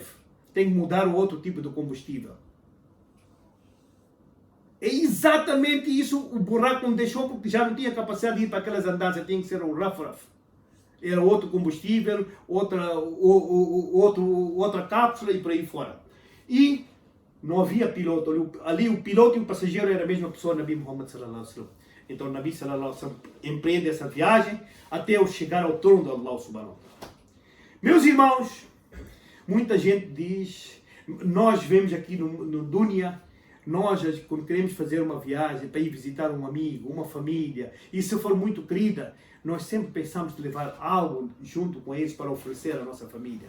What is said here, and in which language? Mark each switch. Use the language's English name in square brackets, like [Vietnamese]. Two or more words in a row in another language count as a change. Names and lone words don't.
[Portuguese] Tem que mudar o outro tipo de combustível. É exatamente isso o buraco não deixou, porque já não tinha capacidade de ir para aquelas andanças, tinha que ser o Raf. Era outro combustível, outra cápsula e por aí fora. E não havia piloto. Ali o piloto e o passageiro era a mesma pessoa, [Arabic] نبي محمد صلى الله عليه وسلم. [Portuguese] Então Nabi [Arabic] صلى الله عليه وسلم [Portuguese] empreende essa viagem até eu chegar ao trono de Allah [Arabic] سبحانه وتعالى. [Portuguese] Meus irmãos, muita gente diz, nós vemos aqui no Dunya, nós quando queremos fazer uma viagem para ir visitar um amigo, uma família, e se for muito querida, nós sempre pensamos de levar algo junto com eles para oferecer à nossa família.